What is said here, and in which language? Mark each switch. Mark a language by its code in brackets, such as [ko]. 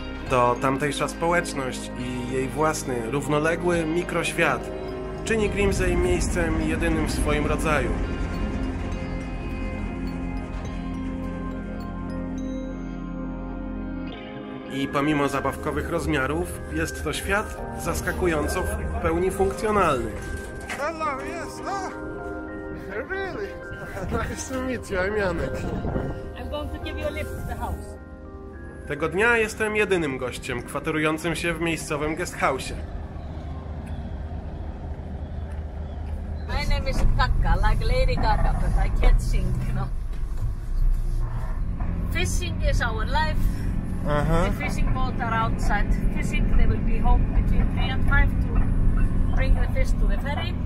[pl] To tamtejsza społeczność i jej własny, równoległy mikroświat czyni Grímsey miejscem jedynym w swoim rodzaju. I pomimo zabawkowych rozmiarów, jest to świat zaskakująco w pełni funkcjonalny. [en] Hello, yes, really? Nice to meet you, I'm Janek. I'm going to give you a lift to the house. [pl] Tego dnia jestem jedynym gościem kwaterującym się w miejscowym guesthouse'ie. [en] My name is Kaka, like Lady Gaga, but I can't sing, you know. Fishing is our life. The fishing boats are outside fishing. They will be home between 3 and 5 to bring the fish to the ferry.